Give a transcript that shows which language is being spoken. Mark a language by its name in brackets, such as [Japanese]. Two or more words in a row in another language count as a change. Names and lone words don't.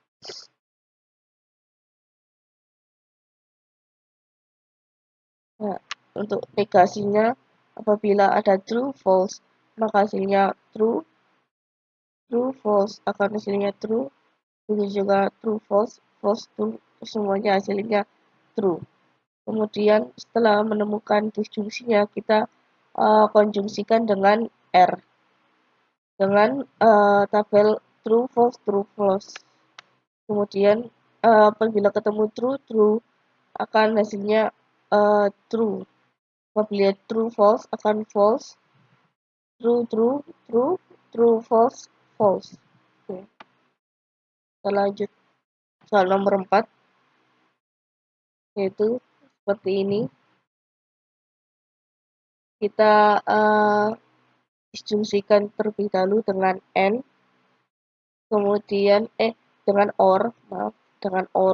[Indonesian] Nah, untuk negasinya apabila ada [English] true, false, [Indonesian] maka hasilnya true. [English] True, false [Indonesian] akan hasilnya true. Begitu juga [English] true, false, false, true, [Indonesian] semuanya hasilnya true. Kemudian setelah menemukan disjungsinya, kita konjungsikan dengan R. Dengan tabel [English] true, false. [Indonesian] Kemudian apabila ketemu [English] true, true [Indonesian] akan hasilnya true. Apabila [English] true, false [Indonesian] akan false. [English] True, true, true, true, false, false. [Indonesian] Oke. Kita lanjut soal nomor 4. yaitu seperti ini. Kita disjungsikan terlebih dahulu dengan N, kemudian dengan OR, maaf, dengan OR.